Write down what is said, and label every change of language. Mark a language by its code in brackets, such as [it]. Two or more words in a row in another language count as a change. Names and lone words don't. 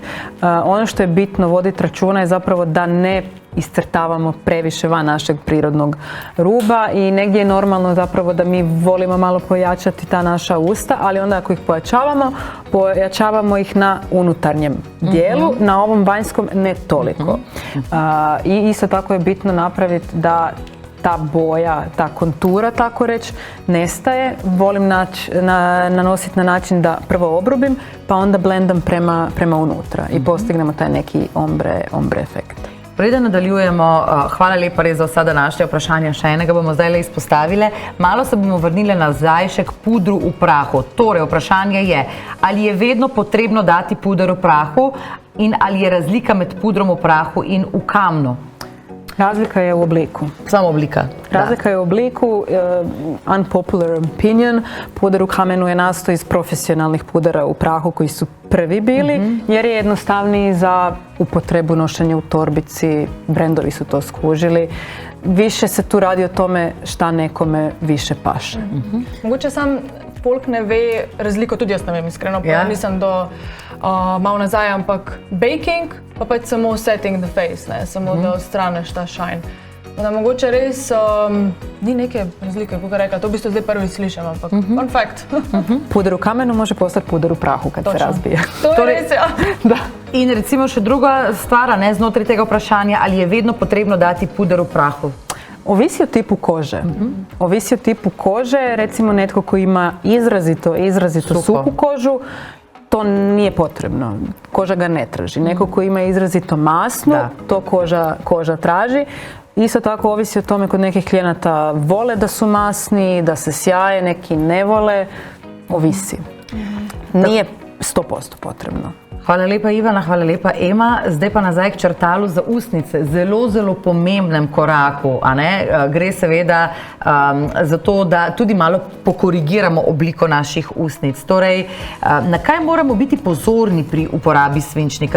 [hr] Ono što je bitno voditi računa je zapravo da ne iscrtavamo previše van našeg prirodnog ruba i negdje je normalno zapravo da mi volimo malo pojačati ta naša usta, ali onda ako ih pojačavamo ih na unutarnjem dijelu, na ovom vanjskom ne toliko. I isto tako je bitno napraviti da ta boja, ta kontura, tako reći, nestaje. Volim nanositi na način da prvo obrubim, pa onda blendam prema unutra i postignemo taj neki ombre efekt. [sl] Preden nadaljujemo, hvala lepa res za vsa današnja vprašanja, še enega bomo zdaj le izpostavile. Malo se bomo vrnili nazaj še k pudru v prahu. Torej, vprašanje je, ali je vedno potrebno dati puder v prahu in ali je razlika med pudrom v prahu in v kamnu? [hr] Razlika je u obliku. [sl] Samo oblika. [hr] Razlika je u obliku, [en] unpopular opinion, [hr] puder u kamenu je nastao iz profesionalnih pudera u prahu koji su prvi bili, jer je jednostavniji za upotrebu, nošenja u torbici, brendovi su to skužili. Više se tu radi o tome šta nekome više paše. [sl] Mogoče sam folk ne ve razliko, tudi jaz ne vem iskreno, pa nisem do malo nazaj, ampak baking pa pač samo [en] setting the face, [sl] ne, samo da odstraneš ta shine. Da mogoče res ni neke razlike, kako rekla, to v bistvu zdaj prvi slišim, ampak [en] fun fact. [hr] Puder u kamenu može postati puder u prahu kad se razbije. [sl] To je res, ja. Da. In recimo še druga stvar, ne, znotraj tega vprašanja, ali je vedno potrebno dati puder v prahu? [hr] Ovisi o tipu kože. Ovisi o tipu kože, recimo netko koji ima izrazito suhu kožu, to nije potrebno. Koža ga ne traži. Neko koji ima izrazito masnu, to koža traži. Isto tako ovisi o tome, kod nekih klijenata vole da su masni, da se sjaje, neki ne vole. Ovisi. Nije 100% potrebno. [sl] Hvala lepa Ivana, hvala lepa Ema. Zdaj pa nazaj k črtalu za ustnice. Zelo pomembnem koraku, a ne? Gre seveda za to, da tudi malo pokorigiramo obliko naših ustnic. Torej, na kaj moramo biti pozorni pri uporabi svinčnika?